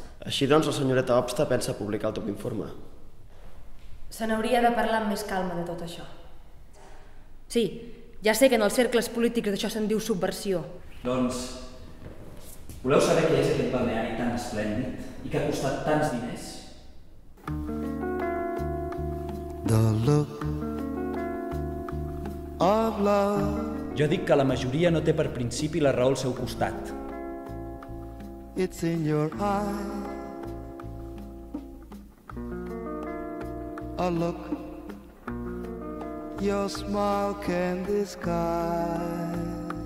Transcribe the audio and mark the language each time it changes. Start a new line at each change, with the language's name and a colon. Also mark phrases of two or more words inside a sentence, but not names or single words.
Catalan: Així doncs, la senyoreta Obsta pensa publicar el teu informe. Se n'hauria de parlar amb més calma de tot això. Sí, ja sé que en els cercles polítics d'això se'n diu subversió. Doncs, voleu saber què és aquest balneari tan esplèndid i que ha costat tants diners?
English: The look of love.
Catalan: Jo dic que la majoria no té per principi la raó al seu costat.
English: It's in your eye. A look your smile can disguise.